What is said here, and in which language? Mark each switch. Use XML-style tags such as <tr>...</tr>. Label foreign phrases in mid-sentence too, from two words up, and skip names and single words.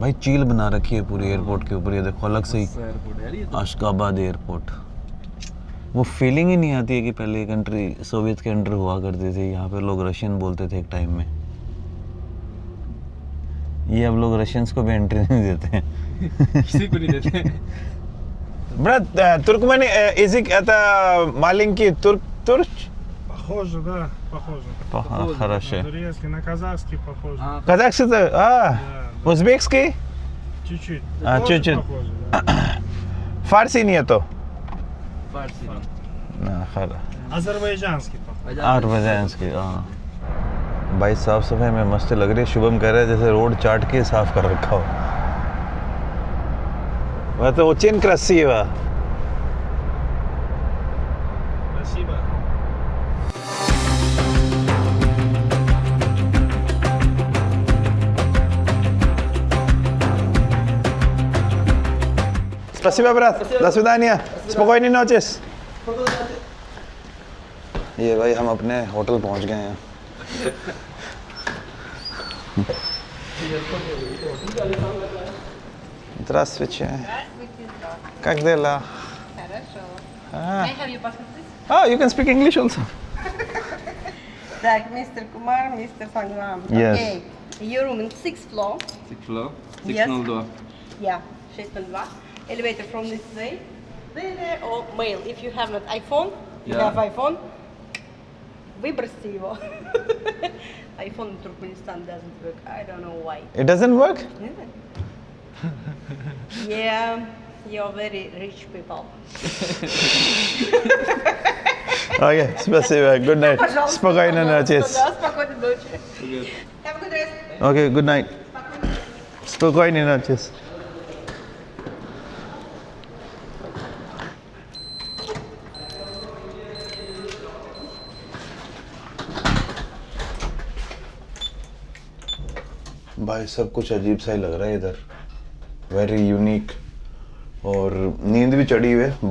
<hi>भाई चील बना रखी है पूरी एयरपोर्ट के ऊपर, ये देखो अलग से ही अशगाबाद एयरपोर्ट। वो फीलिंग ही नहीं आती है कि पहले ये कंट्री सोवियत के अंडर हुआ करती थी। यहाँ पे लोग रशियन बोलते थे एक टाइम में, ये अब लोग रशियंस को भी एंट्री नहीं देते हैं। किसी को नहीं देते।</hi> <ru>Брат, туркмени язык это маленький турк. Похоже, да, похоже. Хорошо. На турецкий, на казахский похоже. Казахский, Да, узбекский, чуть-чуть. А, Тоже чуть-чуть. похоже, да. фарси нету.</ru> <hi>फारसी।</hi> <ru>Азербайджанский похоже. अरबजानский, हाँ।</ru> <hi>भाई साफ सफाई में मस्त लग रही है। शुभम कह रहा है जैसे रोड चाट के साफ कर रखा हो। वह तो</hi> <ru>очень красиво. Спасибо. Спасибо, брат. До свидания. Спокойной ночи.</ru> <hi>ये भाई हम अपने होटल पहुंच गए हैं।</hi> <ru>Здравствуйте. Как дела? Хорошо. Ah.</ru> <en>May I have your passport, please? Oh, you can speak English also.</en> <ru>Так, Mr. Kumar, Mr. Sangram.</ru> <en>Yes. Okay. Your room in 6th floor. 6 floor, Yes. 602. Yeah, 602. Elevator from this way. There or mail. If you have not iPhone, you Yeah. have</en> <ru>iPhone. Выбросьте его.</ru> <en>iPhone in Turkmenistan doesn't work. I don't know why. It doesn't work? Yeah, you're very rich people. Okay, спасибо. Good night.</en> <ru>Пожалуйста, Спокойной ночи. пожалуйста, да, спокойной ночи.</ru> <en>Have a good rest. Okay, good night.</en> <ru>Спокойной ночи.</ru> <hi>भाई सब कुछ अजीब सा ही लग रहा है इधर,</hi> <en>very unique,</en> <hi>और नींद भी चढ़ी हुई है।</hi>